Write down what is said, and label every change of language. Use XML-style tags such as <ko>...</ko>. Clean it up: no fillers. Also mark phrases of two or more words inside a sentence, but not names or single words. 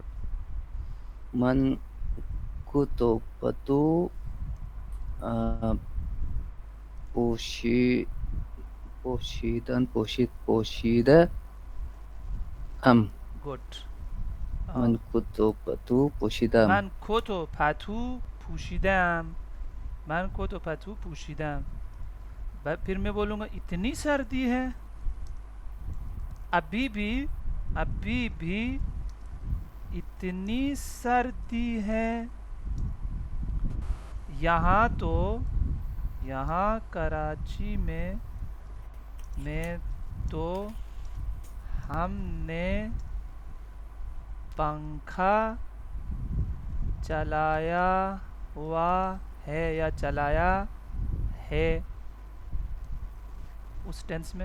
<fa>من کو تو پتو پوشی پوشیدہ ام. گڈ. من کو تو پتو پوشیدم. من کت و پتو پوشیدم. من کت و پتو پوشیدم.</fa> <ur>پھر میں بولوں گا اتنی سردی ہے، ابھی بھی اتنی سردی ہے. یہاں کراچی میں تو ہم نے پنکھا چلایا ہوا ہے یا چلایا ہے اس ٹینس میں.</ur>